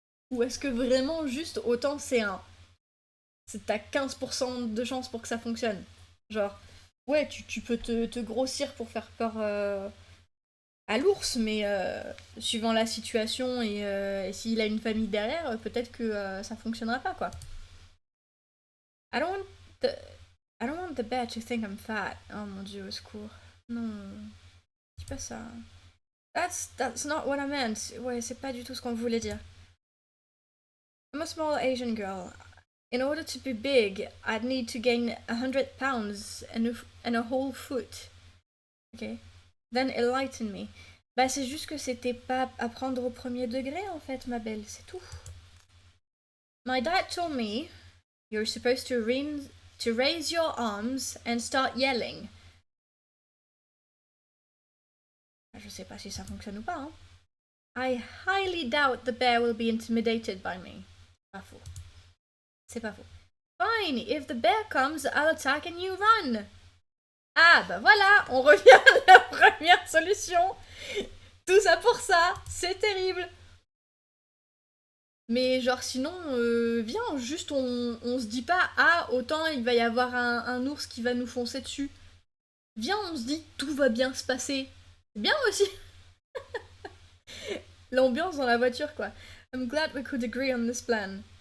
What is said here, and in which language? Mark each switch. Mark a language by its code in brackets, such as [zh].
[fr] Ou est-ce que vraiment, juste, autant t'as 15% de chance pour que ça fonctionne? Genre, ouais, tu peux te grossir pour faire peur à l'ours, mais suivant la situation et s'il a une famille derrière, peut-être que ça fonctionnera pas, quoi. [en] I don't want the bear to think I'm fat. [fr] Oh mon dieu, au secours. Non, dis pas ça. [en] That's not what I meant. [fr] Ouais, c'est pas du tout ce qu'on voulait dire. [en] I'm a small Asian girl. In order to be big, I'd need to gain 100 pounds and a whole foot. Okay? Then enlighten me. [fr] Bah c'est juste que c'était pas à prendre au premier degré en fait, ma belle, c'est tout. [en] My dad told me you're supposed to to raise your arms and start yelling. [fr] Je sais pas si ça fonctionne ou pas, hein. [en] I highly doubt the bear will be intimidated by me. [fr] Pas faux. C'est pas faux. [en] Fine, if the bear comes, I'll attack and you run. [fr] Ah, bah voilà, on revient à la première solution. Tout ça pour ça, c'est terrible. Mais genre sinon, viens, juste on se dit pas, ah, autant il va y avoir un ours qui va nous foncer dessus. Viens, on se dit, tout va bien se passer. C'est bien aussi. L'ambiance dans la voiture, quoi. [en] I'm glad we could agree on this plan.